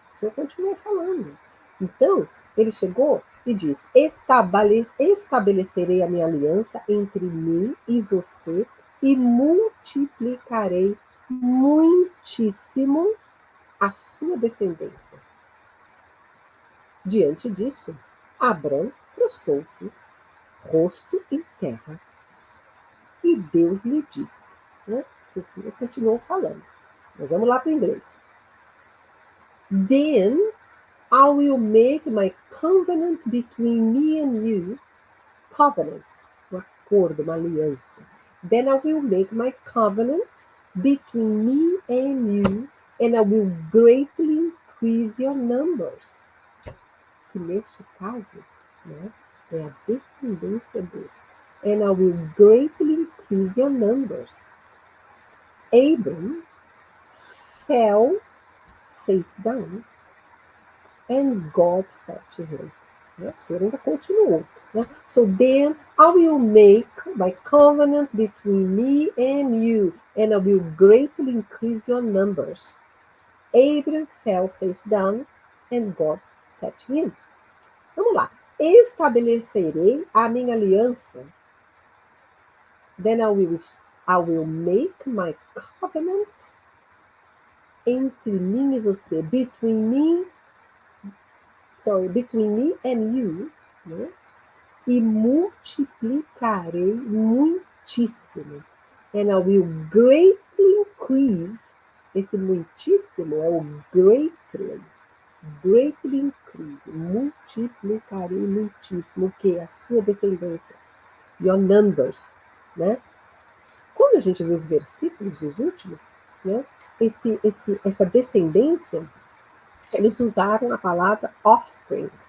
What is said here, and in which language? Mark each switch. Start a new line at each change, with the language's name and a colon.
Portuguese: O Senhor continuou falando. Então, ele chegou e disse: estabelecerei a minha aliança entre mim e você e multiplicarei muitíssimo a sua descendência. Diante disso, Abrão prostrou-se, rosto em terra, e Deus lhe disse. Né? O Senhor continuou falando. Mas vamos lá para o inglês.
English: Then I will make my covenant between me and you.
Portuguese: Covenant, um acordo, uma aliança.
English: Then I will make my covenant between me and you, and I will greatly increase your numbers.
Portuguese: Que neste caso, né, é a descendência dele.
English: And I will greatly increase your numbers. Abram fell face down, and God said to him.
Portuguese: O Senhor ainda continuou. Né?
English: So then I will make my covenant between me and you, and I will greatly increase your numbers. Abram fell face down, and God said to him.
Portuguese: Vamos lá. Estabelecerei a minha aliança.
English: Then I will make my covenant
Portuguese: entre mim e você,
English: between me and you, né?
Portuguese: E multiplicarei muitíssimo.
English: And I will greatly increase.
Portuguese: Esse muitíssimo é o greatly.
English: Greatly increase.
Portuguese: Multiplicarei muitíssimo. O que? A sua descendência.
English: Your numbers.
Portuguese: Né? Quando a gente vê os versículos, os últimos, né? Essa descendência, eles usaram a palavra offspring.